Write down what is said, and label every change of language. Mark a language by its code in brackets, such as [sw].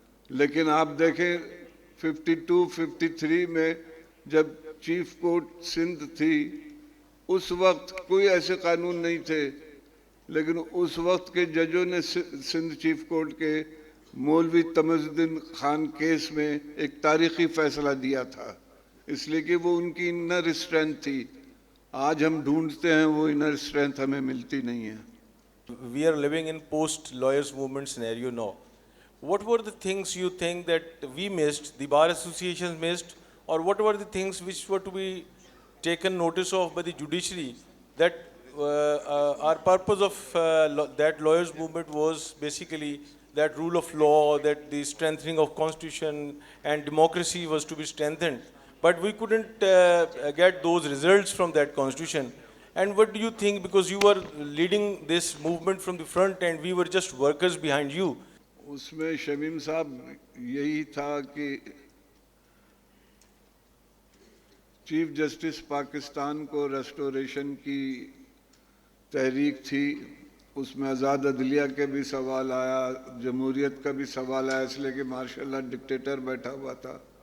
[ur] لیکن آپ دیکھیں 52-53 میں جب چیف کورٹ سندھ تھی, اس وقت کوئی ایسے قانون نہیں تھے, لیکن اس وقت کے ججوں نے سندھ چیف کورٹ کے مولوی تمز الدین خان کیس میں ایک تاریخی فیصلہ دیا تھا اس لیے کہ وہ ان کی انر اسٹرینتھ تھی. آج ہم ڈھونڈتے ہیں وہ انر اسٹرینتھ ہمیں ملتی نہیں ہے. [en] We are living in post-lawyers movement scenario now. What were the things you think that we missed, the bar associations missed, or what were the things which were to be taken notice of by the judiciary that our purpose of that lawyers movement was basically that rule of law, that the strengthening of constitution and democracy was to be strengthened, but we couldn't get those results from that constitution. And what do you think, because you were leading this movement from the front and we were just workers behind you? [ur] اس میں شمیم صاحب یہی تھا کہ chief justice Pakistan کو restoration کی تحریک تھی, اس میں آزاد عدلیہ کے بھی سوال آیا, جمہوریت کا بھی سوال آیا, اس لیے کہ ماشاء اللہ ڈکٹیٹر بیٹھا ہوا تھا.